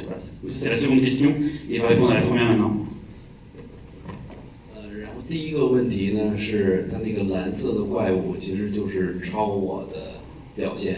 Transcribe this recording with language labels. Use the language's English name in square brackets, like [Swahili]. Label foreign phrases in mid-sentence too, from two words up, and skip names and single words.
[French] Voilà. Ça c'est la seconde question, et il va répondre à la première maintenant. [Chinese] 然后第一个问题呢是它那个蓝色的怪物其实就是超我的表现。